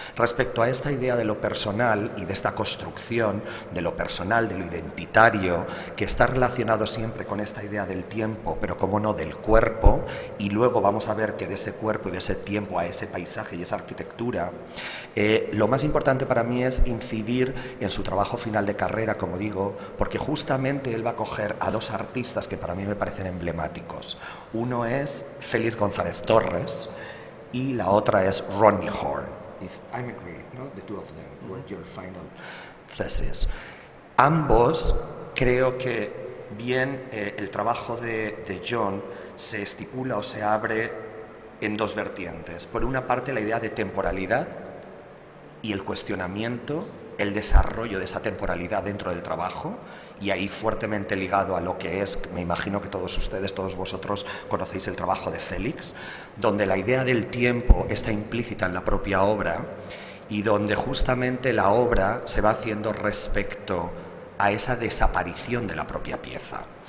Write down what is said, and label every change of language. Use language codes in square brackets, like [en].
[es] Respecto a esta idea de lo personal y de esta construcción de lo personal, de lo identitario, que está relacionado siempre con esta idea del tiempo, pero como no del cuerpo, y luego vamos a ver que de ese cuerpo y de ese tiempo a ese paisaje y esa arquitectura, lo más importante para mí es incidir en su trabajo final de carrera, como digo, porque justamente él va a coger a dos artistas que para mí me parecen emblemáticos. Uno es Félix González Torres y la otra es Rodney Horne. [en] If I'm agree, no? The two of them were your final thesis. [es] Ambos creo que bien, el trabajo de Jon se estipula o se abre en dos vertientes. Por una parte, la idea de temporalidad y el cuestionamiento, el desarrollo de esa temporalidad dentro del trabajo, y ahí fuertemente ligado a lo que es, me imagino que todos ustedes, todos vosotros conocéis el trabajo de Félix, donde la idea del tiempo está implícita en la propia obra y donde justamente la obra se va haciendo respecto a esa desaparición de la propia pieza.